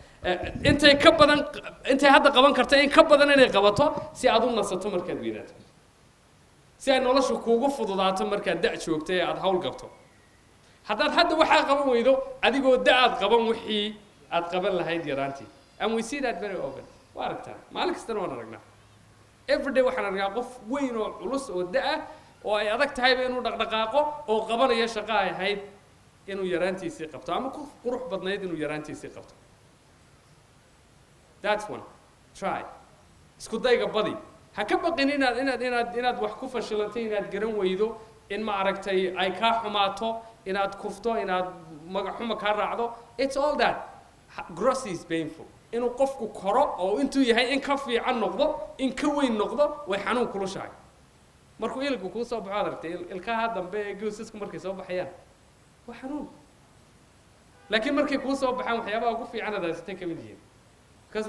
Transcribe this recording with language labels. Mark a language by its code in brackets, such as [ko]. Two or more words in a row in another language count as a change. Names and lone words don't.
[so] intay hadda qaban karto in ka badan inay qabato si aad u nasato markaad weynaato si ay nolosha kuugu fududaato markaad da' joogto ee aad hawl gabto haddaad hadda waxaa qaban weydo adigoo da-aad qaban wixii aad qaban lahayd yaraantii [en] and we see that very often [so] waa aragtaan maalin kastana waan aragnaa everyday waxaan aragnaa qof weyn oo culus oo da-ah oo ay adag tahayba inuu dhaqdhaqaaqo oo qabanaya shaqo ay ahayd inuu yaraantiisii qabto ama ku qurux badnayd inuu yaraantiisii qabto [en] that's one try [so] isku dayga badi ha ka baqin inaad wax ku fashilantay inaad garan weydo in ma aragtay ay kaa xumaato inaad kufto inaad magac xumo kaa raacdo [en] it's all that gross is painful [so] inuu qofku koro oo intuu yahay in ka fiican noqdo in ka weyn noqdo way xanuun kulushahay markuu ilku kuu soo baxo aragtay ilkaha dambe ee goosasku markay soo baxayaan waa xanuun laakiin markay kuu soo baxaan waxyaabaha ugu fiican aad haysatay ka mid yihiin kaas